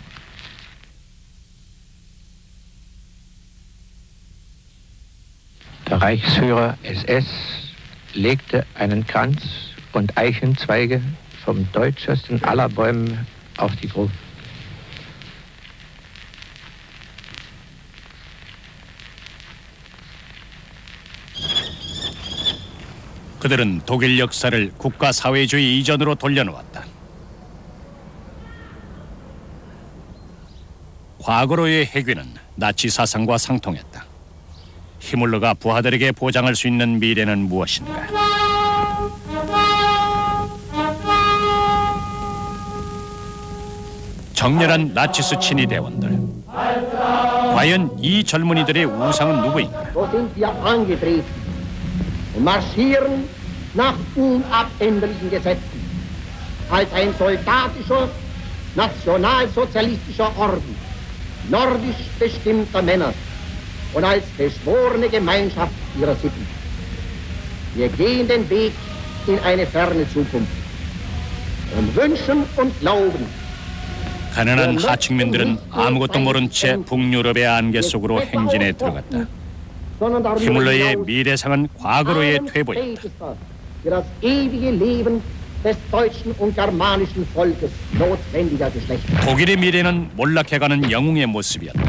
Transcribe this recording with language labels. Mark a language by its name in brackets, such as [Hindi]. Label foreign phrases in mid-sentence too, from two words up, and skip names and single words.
[German] Der Reichsführer SS legte einen Kranz und Eichenzweige vom deutschesten aller Bäume auf die Gruft. [Korean] 그들은 독일 역사를 국가 사회주의 이전으로 돌려놓았다. 과거로의 해귀는 나치 사상과 상통했다. 히물러가 부하들에게 보장할 수 있는 미래는 무엇인가? 정렬한 나치스 친위 대원들. 과연 이 젊은이들의 우상은 누구인가? [German] Und marschieren nach unabänderlichen Gesetzen als ein soldatischer, nationalsozialistischer Orden nordisch bestimmter Männer und als beschworene Gemeinschaft ihrer Sitten. Wir gehen den Weg in eine ferne Zukunft und wünschen und glauben. [Korean] 가난한 하층민들은 아무것도 모른 채 북유럽의 안개 속으로 행진에 들어갔다. 히물러의 미래상은 과거로의 퇴보였다. 독일의 미래는 몰락해가는 영웅의 모습이었다.